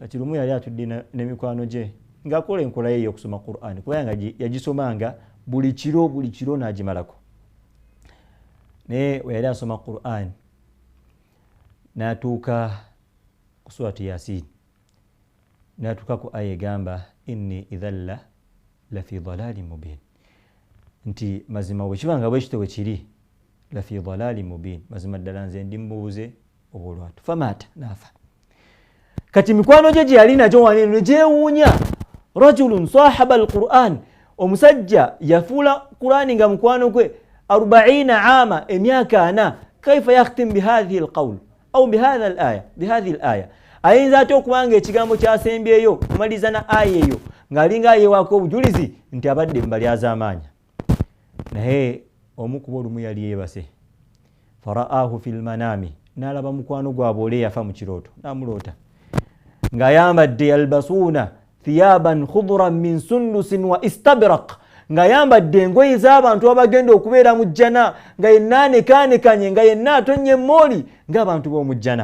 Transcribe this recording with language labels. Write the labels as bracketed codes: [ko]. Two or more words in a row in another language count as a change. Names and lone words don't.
[lg] kati lumu yali atudde n'emikwano gye ng'akola enkola ye y'okusoma Qur'an kubanga yagisomanga buli kiro n'agimalako. Naye we yali asoma Qur'an n'atuuka ku surati Yasin, n'atuuka ku aya egamba [ar] إني إذا ل في ضلال مبين, [lg] nti mazima bwe kibanga bwe kityo bwe kiri [ar] ل في ضلال مبين, [lg] mazima ddala nze ndi mbuuze obulwatu. Famata, naafa. Kati mikwano gye yali nagyo wanene gyewuunya, [ar] رجل صاحب القرآن, [lg] omusajja yafuula Qur'ani nga mukwano gwe 40 ama, emyaka 4, [ar] كيف يختم بهذه القول أو بهذه الآية, [lg] ayinza atya okubanga ekigambo kyasembyeyo kumaliza na aya eyo ng'alinga ayewaako obujulizi nti abadde mbali az'amaanya. Naye omu ku olumu yali yeebase, [ar] فرآه في المنام, [lg] n'alaba mukwano gwabwe ole yafa mu kirooto, n'amuloota ng'ayambadde [ar] يلبسون ثيابا خضرا من سندس و إستبرق, [lg] ng'ayambadde engoye z'abantu abagenda okubeera mu jjana, nga yenna anekaanekanye, nga yenna atonye mooli ng'abantu b'omu jjana.